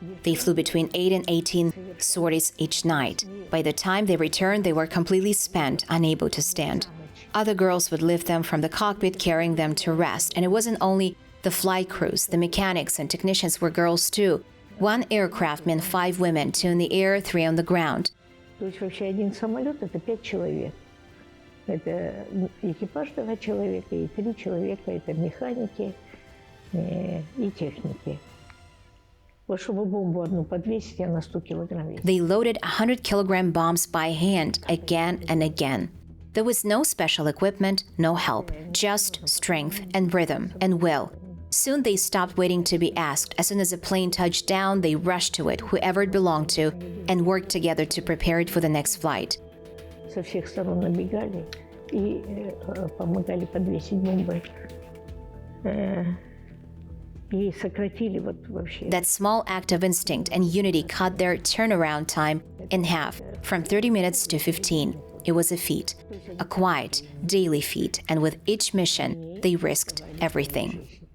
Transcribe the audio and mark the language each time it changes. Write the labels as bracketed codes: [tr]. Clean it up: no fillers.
[en] They flew between 8 and 18 sorties each night. By the time they returned, they were completely spent, unable to stand. Other girls would lift them from the cockpit, carrying them to rest. And it wasn't only the flight crews. The mechanics and technicians were girls too. 1 aircraft meant 5 women, 2 in the air, 3 on the ground. [ru] То есть вообще один самолет – это 5 человек. Это экипаж 2 человека, и 3 человека – это механики и техники. Вот чтобы бомбу одну подвесить, она 100 килограмм весит. [en] They loaded 100-kilogram bombs by hand again and again. There was no special equipment, no help, just strength and rhythm and will. Soon they stopped waiting to be asked. As soon as a plane touched down, they rushed to it, whoever it belonged to, and worked together to prepare it for the next flight. [ru] Со всех сторон набегали и помогали подвесить бомбы. И сократили вот вообще. [en] That small act of instinct and unity cut their turnaround time in half, from 30 minutes to 15. It was a feat, a quiet, daily feat, and with each mission, they risked everything.